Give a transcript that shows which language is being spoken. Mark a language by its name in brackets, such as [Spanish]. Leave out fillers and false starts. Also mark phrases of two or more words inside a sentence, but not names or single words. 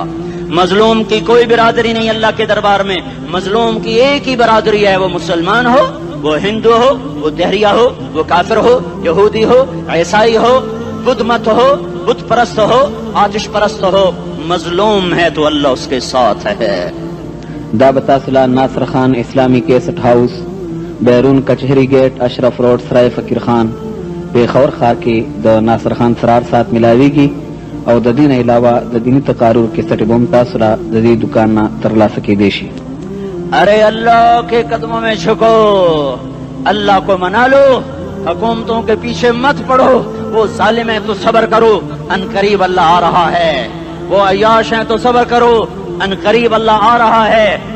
[Urdu] مظلوم کی کوئی برادری نہیں اللہ کے دربار میں, مظلوم کی ایک ہی برادری ہے, وہ مسلمان ہو, وہ ہندو ہو, وہ دہریہ ہو, وہ کافر ہو, یہودی ہو, عیسائی ہو, بدھ مت ہو, بت پرست ہو, آتش پرست ہو. مظلوم ہے تو اللہ اس کے ساتھ ہے. [Pashto] دعوت اصلاح ناصر خان اسلامی کیسٹ ہاؤس, بیرون کچہری گیٹ, اشرف روڈ, سرائے فقیر خان, پیښور ښار کې د ناصر خان سرار سات ملاویږي او د دین علاوه د دینی تقارر کې سټ بم تاسو را د دې دکان نه ترلاسه کېدی شي. [Urdu] ارے اللہ کے قدموں میں جھکو, اللہ کو منا لو, حکومتوں کے پیچھے مت پڑو. وہ ظالم ہے تو صبر کرو, ان قریب اللہ آ رہا ہے. وہ عیاش ہیں تو صبر کرو, ان قریب اللہ آ رہا ہے.